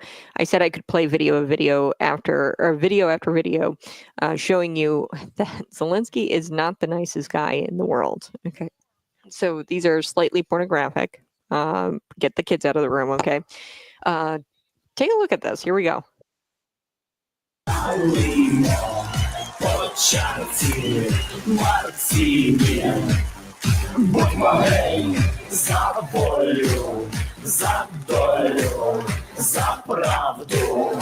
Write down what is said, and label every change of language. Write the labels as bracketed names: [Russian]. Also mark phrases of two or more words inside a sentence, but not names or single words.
[English] I said I could play video after video, showing you that Zelenskyy is not the nicest guy in the world. Okay. So these are slightly pornographic. Get the kids out of the room, okay? Take a look at this. Here we go. [Ukrainian] Будьмо гей за волю, за долю, за правду.